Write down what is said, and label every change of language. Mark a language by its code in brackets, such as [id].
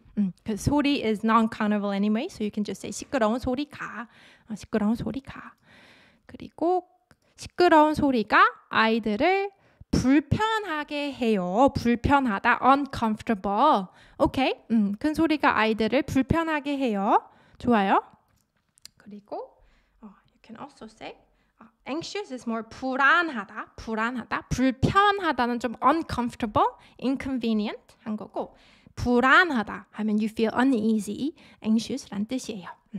[en] Because 소리 is non-countable anyway, so you can just say [ko] 시끄러운 소리가. 시끄러운 소리가. 그리고 시끄러운 소리가 아이들을 불편하게 해요. 불편하다, uncomfortable. Okay, 큰 소리가 아이들을 불편하게 해요. 좋아요. [en] 그리고 you can also say anxious is more 불안하다. [ko] 불편하다는 좀 [en] uncomfortable, inconvenient [ko] 한 거고 불안하다 하면 [en] you feel uneasy, anxious [ko] 란 뜻이에요.